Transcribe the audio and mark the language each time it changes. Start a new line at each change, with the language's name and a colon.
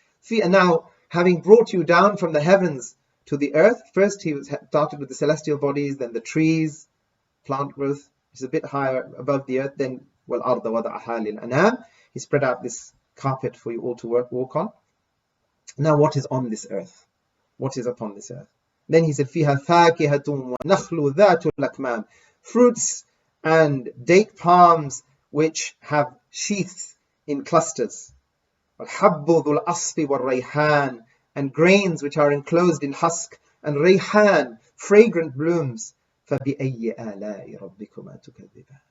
English: And now, having brought you down from the heavens to the earth, first he started with the celestial bodies, then the trees, plant growth, which is a bit higher above the earth, then
Arabic: وَالْأَرْضَ وَضَعَهَا لِلْأَنَامِ.
English: He spread out this carpet for you all to walk on. Now what is on this earth? What is upon this earth? Then he said,
Arabic: فِيهَا فَاكِهَةٌ وَنَخْلُ ذَاتُ الْأَكْمَامِ.
English: Fruits and date palms which have sheaths in clusters.
Arabic: وَالْحَبُّ ذُو الْأَصْفِ وَالرَّيْحَانِ.
English: And grains which are enclosed in husk. And rayhan, fragrant blooms.
Arabic: فَبِأَيِّ آلَاءِ رَبِّكُمَا تُكَذِّبَانِ.